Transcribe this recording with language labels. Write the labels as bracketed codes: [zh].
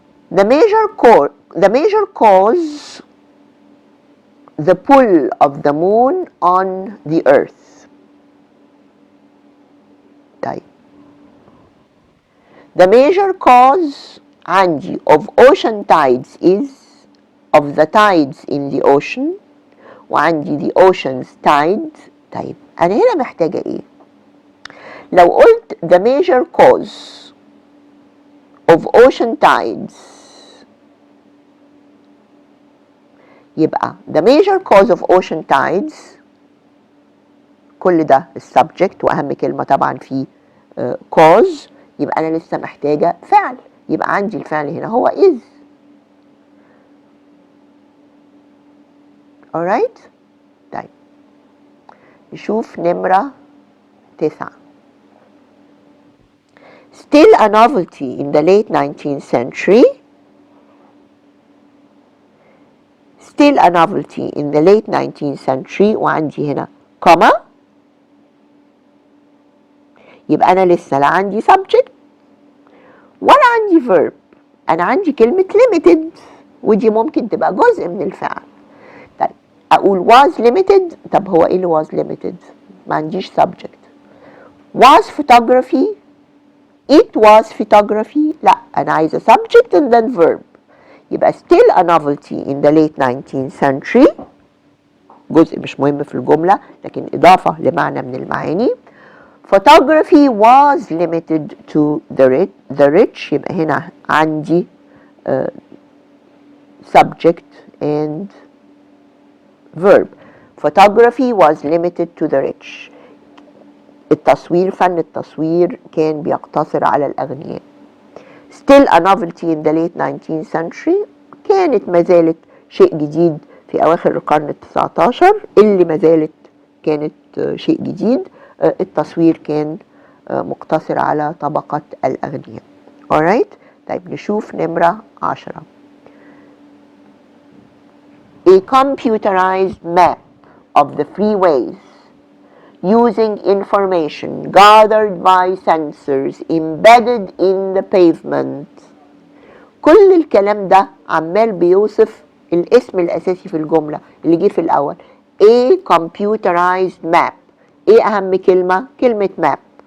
[en] The major cause the pull of the moon on the earth. طيب the major cause عندي of ocean tides is of the tides in the ocean، [ar] وعندي [en] the ocean's tide. [ar] طيب أنا هنا محتاجة إيه؟ لو قلت [en] the major cause of ocean tides [ar] يبقى the major cause of ocean tides كل ده السبجكت، وأهم كلمة طبعا فيه cause، يبقى أنا لسه محتاجة فعل. يبقى عندي الفعل هنا هو is. [en] alright. [ar] طيب نشوف نمرة 9. [en] Still a novelty in the late 19th century. Still a novelty in the late 19th century، وعندي هنا comma. [ar] يبقى أنا لسه لا عندي subject ولا عندي verb. أنا عندي كلمة limited، ودي ممكن تبقى جزء من الفعل. طيب أقول [en] was limited. [ar] طب هو إيه اللي [en] was limited؟ [ar] ما عنديش subject. [en] was photography. It was photography. [ar] لا أنا عايزة [en] subject and then verb. [ar] يبقى [en] still a novelty in the late 19th century، [ar] جزء مش مهم في الجملة لكن إضافة لمعنى من المعاني. [en] photography was limited to the rich. [ar] يبقى هنا عندي [en] subject and verb. Photography was limited to the rich. [ar] فن التصوير كان بيقتصر على الأغنياء. [en] Still a novelty in the late 19th century. [ar] كانت ما زالت شيء جديد في أواخر القرن ال19 اللي ما زالت كانت شيء جديد. التصوير كان مقتصر على طبقة الأغنياء. [en] alright. [ar] طيب نشوف نمرة 10. [en] A computerized map of the freeways using information gathered by sensors embedded in the pavement. [ar] كل الكلام ده عمال بيوصف الاسم الأساسي في الجملة اللي جه في الأول. [en] A computerized map. [ar] ايه أهم كلمة؟ كلمة map.